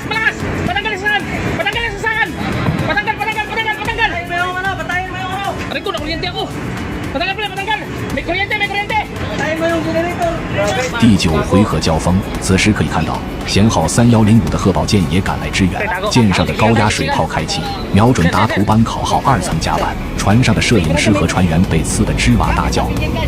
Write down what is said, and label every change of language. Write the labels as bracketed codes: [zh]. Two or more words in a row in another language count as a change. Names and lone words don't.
[tl] Patanggal yung sasakan. Patanggal. Aray ko, nakuryente ako. Patanggal. May kuryente. [zh] 第9回合交锋，此时可以看到，舷号3105的贺宝舰也赶来支援，舰上的高压水炮开启，瞄准达图班考号2层甲板，船上的摄影师和船员被刺得吱哇大叫。